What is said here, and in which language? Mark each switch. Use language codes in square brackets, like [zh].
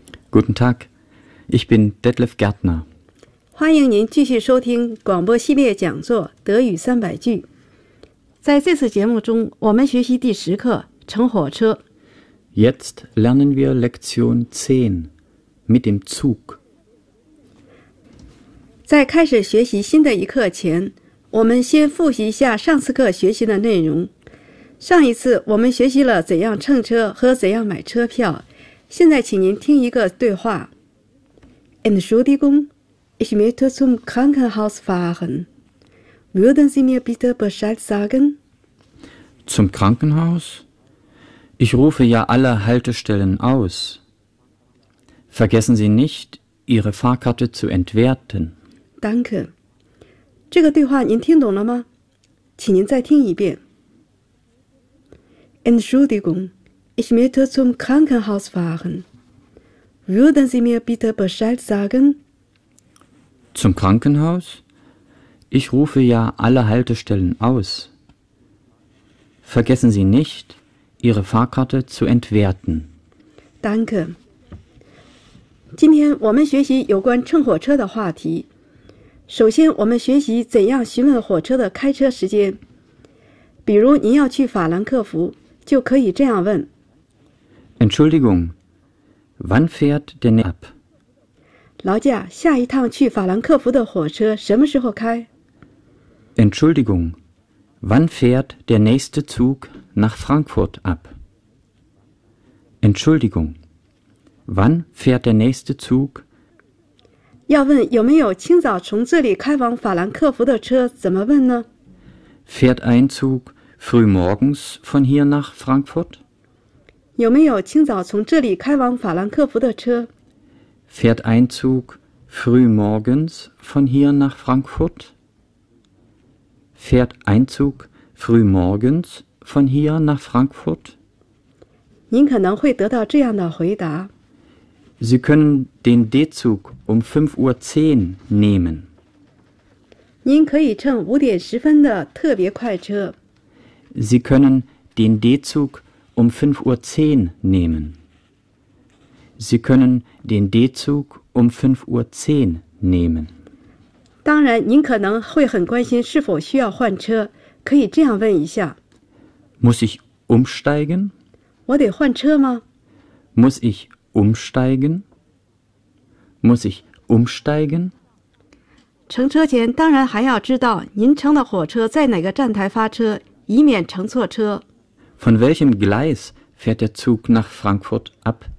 [de] Guten Tag, ich bin Detlef Gärtner. [zh] 欢迎您继续收听广播系列讲座《德语三百句》。在这次节目中，我们学习第十课《乘火车》。 [de] Jetzt lernen wir Lektion 10 mit dem Zug. [zh] 在开始学习新的一课前，我们先复习一下上次课学习的内容。上一次我们学习了怎样乘车和怎样买车票，现在请您听一个对话。 [de] Entschuldigung, ich möchte zum Krankenhaus fahren. Würden Sie mir bitte Bescheid sagen? Zum Krankenhaus? Ich rufe ja alle Haltestellen aus. Vergessen Sie nicht, Ihre Fahrkarte zu entwerten. Danke. [zh] 这个对话您听懂了吗？请您再听一遍。 [de] Entschuldigung, ich möchte zum Krankenhaus fahren. Würden Sie mir bitte Bescheid sagen? Zum Krankenhaus? Ich rufe ja alle Haltestellen aus. Vergessen Sie nicht, Ihre Fahrkarte zu entwerten. Danke. [zh] 今天我们学习有关乘火车的话题。首先，我们学习怎样询问火车的开车时间。比如，您要去法兰克福。就可以这样问 [de] Entschuldigung, wann fährt denn ab? [zh] 劳驾，下一趟去法兰克福的火车什么时候开？ [de] Entschuldigung, wann fährt der nächste Zug nach Frankfurt ab? Entschuldigung, wann fährt der nächste Zug? [zh] 要问有没有清早从这里开往法兰克福的车，怎么问呢？ [de] Fährt ein Zug? Frühmorgens von hier nach Frankfurt? [zh] 有没有清早从这里开往法兰克福的车? [de] Fährt ein Zug frühmorgens von hier nach Frankfurt? Fährt ein Zug frühmorgens von hier nach Frankfurt? [zh] 您可能会得到这样的回答。 [de] Sie können den D-Zug um 5.10 Uhr nehmen. [zh] 您可以乘5点10分的特别快车。 [de] Sie können den D-Zug um 5.10 Uhr nehmen. Sie können den D-Zug um 5.10 Uhr nehmen. [zh] 当然，您可能会很关心是否需要换车，可以这样问一下。 [de] Muss ich umsteigen? [zh] 我得换车吗？ [de] Muss ich umsteigen? Muss ich umsteigen? [zh] 乘车前当然还要知道您乘的火车在哪个站台发车。以免乘错车。 [de] Von welchem Gleis fährt der Zug nach Frankfurt ab?